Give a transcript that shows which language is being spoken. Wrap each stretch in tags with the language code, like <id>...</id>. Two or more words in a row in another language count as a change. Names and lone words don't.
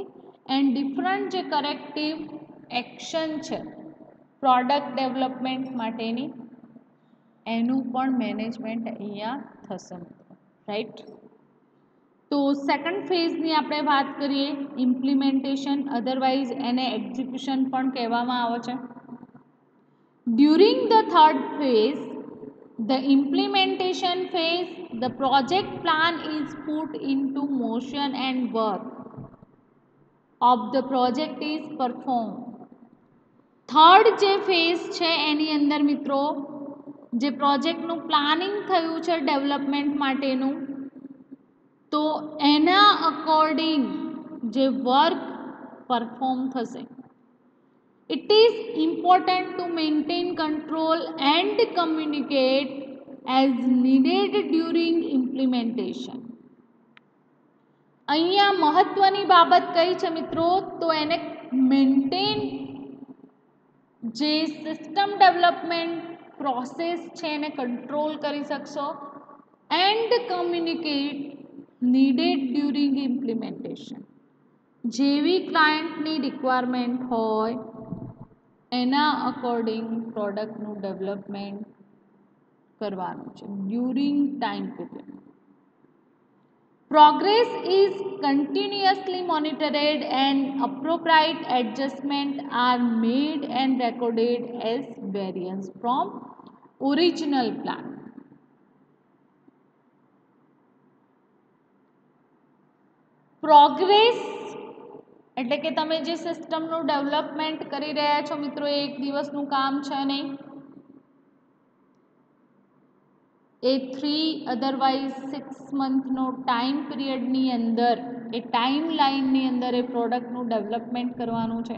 <en>and different</en> <gu>જે</gu> <en>corrective action</en> <gu>છે</gu> <en>product development</en> <gu>માટેની, એનું પણ મેનેજમેન્ટ અહીંયા થશે, રાઈટ. તો</gu> <en>second phase</en> <gu>આપણે વાત કરીએ, ઇમ્પ્લિમેન્ટેશન, અધરવાઇઝ એને એક્ઝિક્યુશન પણ કહેવામાં આવે છે.</gu> <en>during the third phase, the implementation phase, the project plan is put into motion and work of the project is performed.</en> <gu>થર્ડ જે ફેઝ છે એની અંદર મિત્રો જે પ્રોજેક્ટનું પ્લાનિંગ થયું છે ડેવલપમેન્ટ માટેનું, તો એના અકોર્ડિંગ જે</gu> <en>work perform</en> <gu>થશે.</gu> <en>It is important to maintain control and communicate as needed during implementation.</en> <gu>અહીંયા મહત્વની બાબત કઈ છે મિત્રો, તો એને મેન્ટેન જે</gu> <en>system development process</en> <gu>છે એને કંટ્રોલ કરી શકશો.</gu> <en>and communicate needed during implementation.</en> <gu>જેવી ક્લાયન્ટની રિક્વાયરમેન્ટ હોય એના અકોર્ડિંગ પ્રોડક્ટનું ડેવલપમેન્ટ કરવાનું છે</gu> <en>during time period. Progress is continuously monitored and appropriate adjustments are made and recorded as variance from original plan.</en> <gu>પ્રોગ્રેસ એટલે કે તમે જે સિસ્ટમનું ડેવલપમેન્ટ કરી રહ્યા છો મિત્રો, એ એક દિવસનું કામ છે નહીં. એ 3 અધરવાઇઝ 6 મંથનો</gu> <en>time period</en> <gu>અંદર, એ</gu> <en>time line</en> <gu>અંદર એ પ્રોડક્ટનું ડેવલપમેન્ટ કરવાનું છે.</gu>